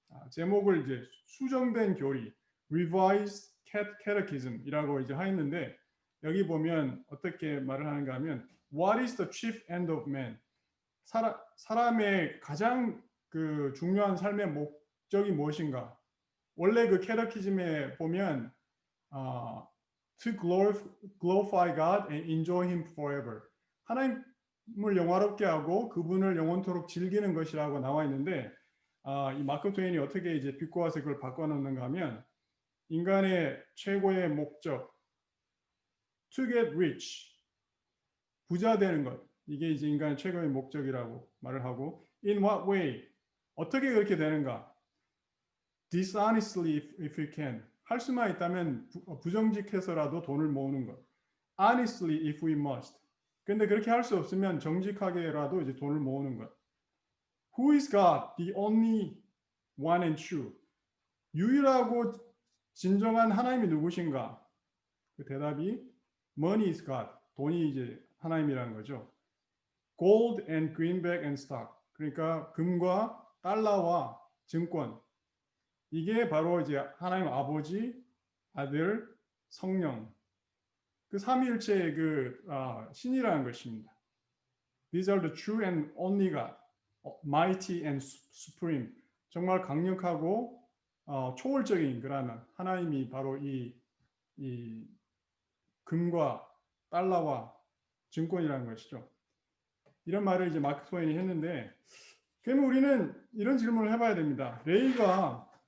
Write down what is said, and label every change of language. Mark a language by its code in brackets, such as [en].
[ko] 제목을 이제 수정된 교리, Revised Catechism이라고 이제 하였는데, 여기 보면 어떻게 말을 하는가 하면 [en] What is the chief end of man? [ko] 사람의 가장 그 중요한 삶의 목적이 무엇인가? 원래 그 캐테키즘에 보면 [en] to glorify God and enjoy Him forever. [ko] 하나님을 영화롭게 하고 그분을 영원토록 즐기는 것이라고 나와 있는데, 이 마크 트웨인이 어떻게 이제 비꼬아서 그걸 바꿔놓는가 하면 인간의 최고의 목적, [en] to get rich, [ko] 부자 되는 것, 이게 이제 인간의 최고의 목적이라고 말을 하고, [en] in what way, [ko] 어떻게 그렇게 되는가? [en] dishonestly if you can, [ko] 할 수만 있다면 부정직해서라도 돈을 모으는 것. [en] honestly if we must, [ko] 근데 그렇게 할 수 없으면 정직하게라도 이제 돈을 모으는 것. [en] who is God? the only one and true. [ko] 유일하고 진정한 하나님이 누구신가? 그 대답이 [en] money is God. [ko] 돈이 이제 하나님이라는 거죠. [en] gold and greenback and stock. [ko] 그러니까 금과 달러와 증권. 이게 바로 이제 하나님 아버지, 아들, 성령, 그 삼위일체의 그 신이라는 것입니다. [en] These are the true and only God, mighty and supreme. [ko] 정말 강력하고 초월적인 그런 하나님이 바로 이 금과 달러와 증권이라는 것이죠. 이런 말을 이제 마크 트웨인이 했는데, 그러면 우리는 이런 질문을 해봐야 됩니다. 레이가